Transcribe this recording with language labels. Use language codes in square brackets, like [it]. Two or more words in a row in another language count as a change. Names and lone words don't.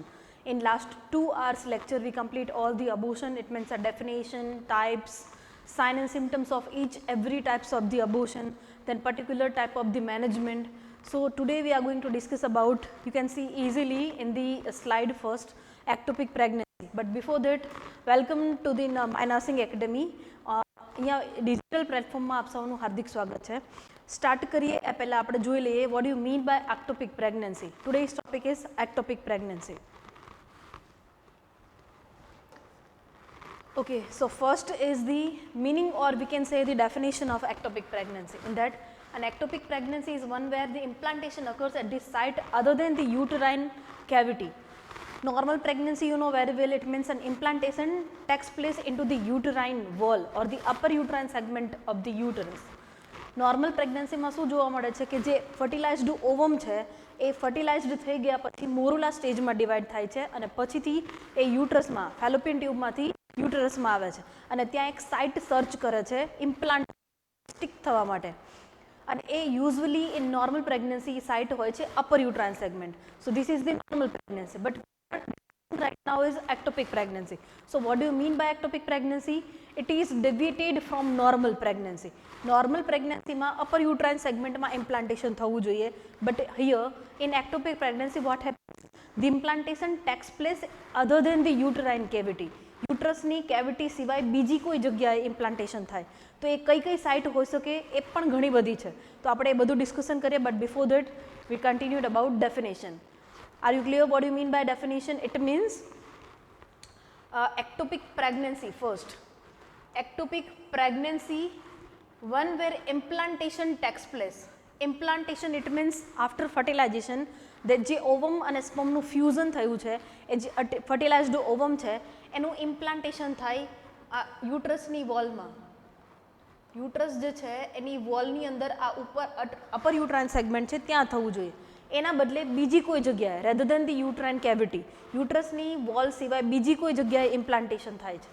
[en] In last 2 hours lecture we complete all the abortion, it means a definition, types, sign and symptoms of every types of the abortion, then particular type of the management. So today we are going to discuss about, you can see easily in the slide first, ectopic pregnancy. But before that, welcome to the My Nursing Academy. [gu] અહીંયા ડિજિટલ પ્લેટફોર્મમાં આપ સૌનું હાર્દિક સ્વાગત છે. સ્ટાર્ટ કરીએ એ પહેલાં આપણે જોઈ લઈએ [en] what you mean by ectopic pregnancy. Today's topic is ectopic pregnancy. Okay, so first is the meaning, or we can say the definition of ectopic pregnancy. In that, an ectopic pregnancy is one where the implantation occurs at the site other than the uterine cavity. Normal pregnancy, you know very well, it means an implantation takes place into the uterine wall or the upper uterine segment of the uterus. [gu] નોર્મલ પ્રેગ્નન્સીમાં શું જોવા મળે છે કે જે [en] fertilized ovum [gu] છે એ ફર્ટિલાઇઝ્ડ થઈ ગયા પછી મોરુલા સ્ટેજમાં ડિવાઈડ થાય છે અને પછીથી એ યુટ્રસમાં ફેલોપિયન ટ્યુબમાંથી યુટરસમાં આવે છે અને ત્યાં એક [en] site search [gu] કરે છે [en] implant stick [gu] થવા માટે અને એ [en] usually in normal pregnancy site [gu] હોય છે [en] upper uterine segment. So this is the normal pregnancy, but right now is ectopic pregnancy. So what do you mean by ectopic pregnancy? It is deviated from normal pregnancy. Normal pregnancy [gu] માં [en] upper uterine segment [gu] માં implantation થવું જોઈએ, [en] but here in ectopic pregnancy what happens? The implantation takes place other than the uterine cavity. [gu] યુટ્રસની કેવિટી સિવાય બીજી કોઈ જગ્યાએ ઇમ્પ્લાન્ટેશન થાય. તો એ કઈ કઈ સાઇટ હોઈ શકે એ પણ ઘણી બધી છે. તો આપણે એ બધું ડિસ્કશન કરીએ, [en] But before that we continued about definition. Are you clear what you mean by definition? It means ectopic pregnancy first. Ectopic pregnancy, one where implantation takes place. Implantation, it means after fertilization that [gu] જે ઓવમ અને સ્પર્મનું ફ્યુઝન થયું છે એ જે [en] fertilized ovum [gu] છે એનું ઇમ્પ્લાન્ટેશન થાય યુટ્રસની વોલમાં. યુટ્રસ જે છે એની વોલની અંદર આ ઉપર [en] upper uterine segment [gu] છે ત્યાં થવું જોઈએ. એના બદલે બીજી કોઈ જગ્યાએ [en] rather than the uterine cavity [gu] યુટ્રસની વોલ સિવાય બીજી કોઈ જગ્યાએ ઇમ્પ્લાન્ટેશન થાય છે.